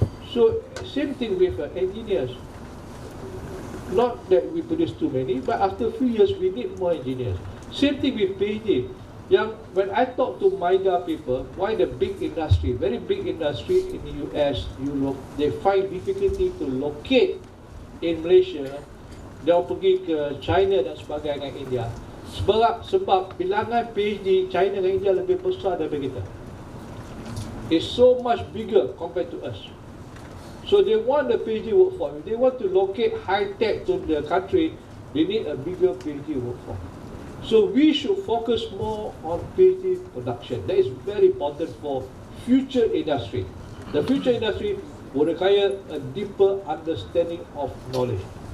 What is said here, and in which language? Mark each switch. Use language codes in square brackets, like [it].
[en] So same thing with engineers. Not that we produce too many, but after a few years we need more engineers. Same thing with PhD. Yang when I talk to MIGA people, why the big industry, very big industry in the US, Europe, they find difficulty to locate in Malaysia. [ms] Dia pergi ke China dan sebagainya dengan India. Sebab bilangan PhD China dan India lebih besar daripada kita. [en] It's so much bigger compared to us. So they want the PhD workforce. If they want to locate high tech to the country, they need a bigger PhD workforce. So we should focus more on PhD production. That is very important for future industry. The future industry will require a deeper understanding of knowledge.